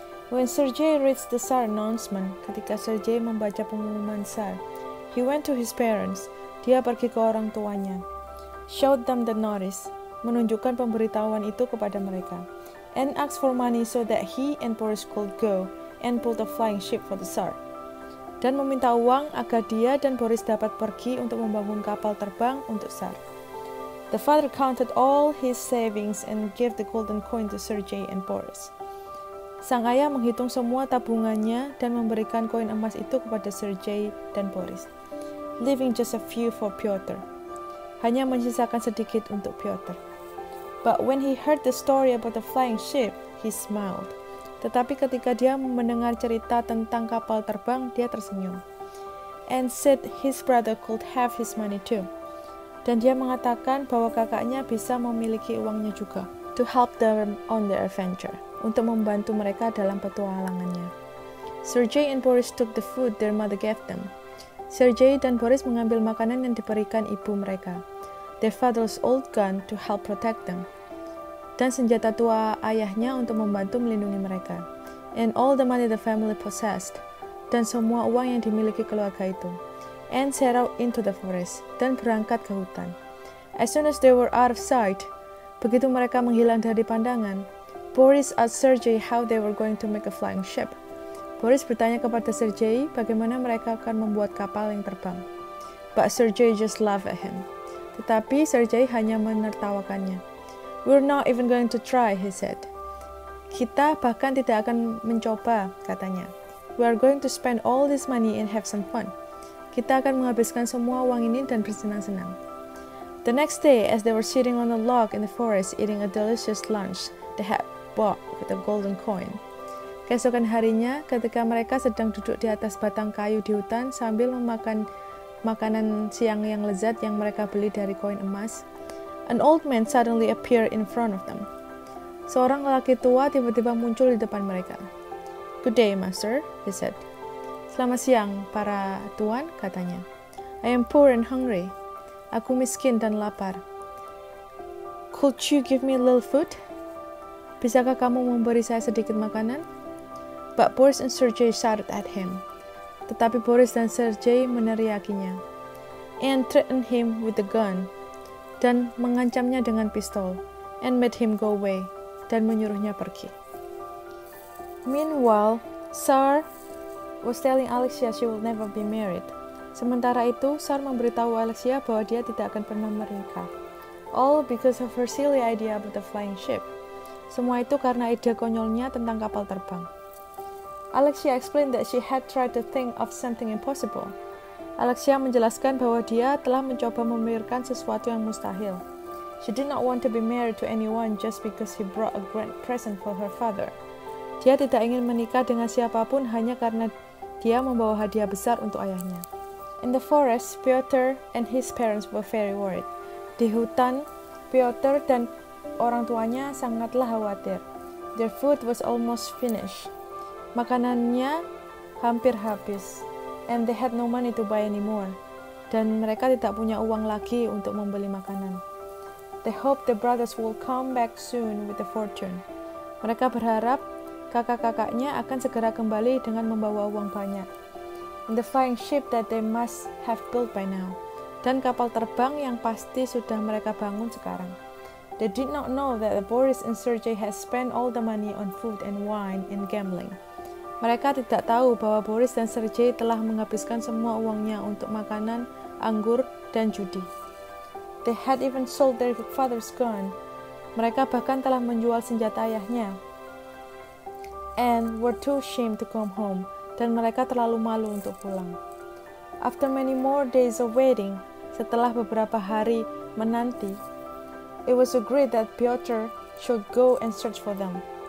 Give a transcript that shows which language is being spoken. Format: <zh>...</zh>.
<en>When Sergei reached the Tsar announcement,</en> <id>ketika Sergei membaca pengumuman Tsar,</id> <en>he went to his parents.</en> <id>Dia pergi ke orang tuanya.</id> <en>Showed them the notice,</en> <id>menunjukkan pemberitahuan itu kepada mereka.</id> <en>and asked for money so that he and Boris could go and build a flying ship for the Tsar.</en> <id>Dan meminta uang agar dia dan Boris dapat pergi untuk membangun kapal terbang untuk Tsar.</id> <en>The father counted all his savings and gave the golden coin to Sergei and Boris.</en> <id>Sang ayah menghitung semua tabungannya dan memberikan koin emas itu kepada Sergei dan Boris,</id> <en>leaving just a few for Pyotr.</en> <id>Hanya menyisakan sedikit untuk Pyotr.</id> <en>But when he heard the story about the flying ship, he smiled.</en> <id>Tetapi ketika dia mendengar cerita tentang kapal terbang, dia tersenyum.</id> <en>And said his brother could have his money too.</en> <id>Dan dia mengatakan bahwa kakaknya bisa memiliki uangnya juga.</id> <en>To help them on their adventure.</en> <id>Untuk membantu mereka dalam petualangannya.</id> <en>Sergei and Boris took the food their mother gave them.</en> <id>Sergei dan Boris mengambil makanan yang diberikan ibu mereka.</id> <en>Their father's old gun to help protect them.</en> <id>Dan senjata tua ayahnya untuk membantu melindungi mereka.</id> <en>And all the money the family possessed.</en> <id>Dan semua uang yang dimiliki keluarga itu.</id> <en>And set out into the forest.</en> <id>Dan berangkat ke hutan.</id> <en>As soon as they were out of sight,</en> <id>begitu mereka menghilang dari pandangan,</id> <en>Boris asked Sergei how they were going to make a flying ship.</en> <id>Boris bertanya kepada Sergei bagaimana mereka akan membuat kapal yang terbang.</id> <en>But Sergei just laughed at him.</en> <id>Tetapi Sergei hanya menertawakannya.</id> <en>We're not even going to try, he said.</en> <id>Kita bahkan tidak akan mencoba, katanya.</id> <en>We are going to spend all this money and have some fun.</en> <id>Kita akan menghabiskan semua uang ini dan bersenang-senang.</id> <en>The next day, as they were sitting on a log in the forest eating a delicious lunch they had bought with a golden coin.</en> <id>Keesokan harinya, ketika mereka sedang duduk di atas batang kayu di hutan sambil memakan makanan siang yang lezat yang mereka beli dari koin emas,</id> <en>an old man suddenly appeared in front of them.</en> <id>Seorang lelaki tua tiba-tiba muncul di depan mereka.</id> <en>Good day, master, he said.</en> <id>Selamat siang, para tuan, katanya.</id> <en>I am poor and hungry.</en> <id>Aku miskin dan lapar.</id> <en>Could you give me a little food?</en> <id>Bisakah kamu memberi saya sedikit makanan?</id> <en>But Boris and Sergei shouted at him.</en> <id>Tetapi Boris dan Sergei meneriakinya.</id> <en>And threatened him with the gun.</en> <id>Dan mengancamnya dengan pistol.</id> <en>And made him go away.</en> <id>Dan menyuruhnya pergi.</id> <en>Meanwhile, Tsar was telling Alexia she will never be married.</en> <id>Sementara itu, Tsar memberitahu Alexia bahwa dia tidak akan pernah menikah.</id> <en>All because of her silly idea about the flying ship.</en> <id>Semua itu karena ide konyolnya tentang kapal terbang.</id> <en>Alexia explained that she had tried to think of something impossible.</en> <id>Alexia menjelaskan bahwa dia telah mencoba memikirkan sesuatu yang mustahil.</id> <en>She did not want to be married to anyone just because he brought a grand present for her father.</en> <id>Dia tidak ingin menikah dengan siapapun hanya karena dia membawa hadiah besar untuk ayahnya.</id> <en>In the forest, Pyotr and his parents were very worried.</en> <id>Di hutan, Pyotr dan orang tuanya sangatlah khawatir.</id> <en>Their food was almost finished.</en> <id>Makanannya hampir habis.</id> <en>And they had no money to buy anymore.</en> <id>Dan mereka tidak punya uang lagi untuk membeli makanan.</id> <en>They hoped the brothers will come back soon with the fortune.</en> <id>Mereka berharap kakak-kakaknya akan segera kembali dengan membawa uang banyak.</id> <en>And the flying ship that they must have built by now.</en> <id>Dan kapal terbang yang pasti sudah mereka bangun sekarang.</id> <en>They did not know that Boris and Sergei had spent all the money on food and wine and gambling.</en> <id>Mereka tidak tahu bahwa Boris dan Sergei telah menghabiskan semua uangnya untuk makanan, anggur, dan judi.</id> <en>They had even sold their father's gun.</en> <id>Mereka bahkan telah menjual senjata ayahnya.</id> <en>And were too ashamed to come home.</en> <id>Dan mereka terlalu malu untuk pulang.</id> <en>After many more days of waiting,</en> <id>setelah beberapa hari menanti,</id> <en>it was agreed that Pyotr should go and search for them.</en>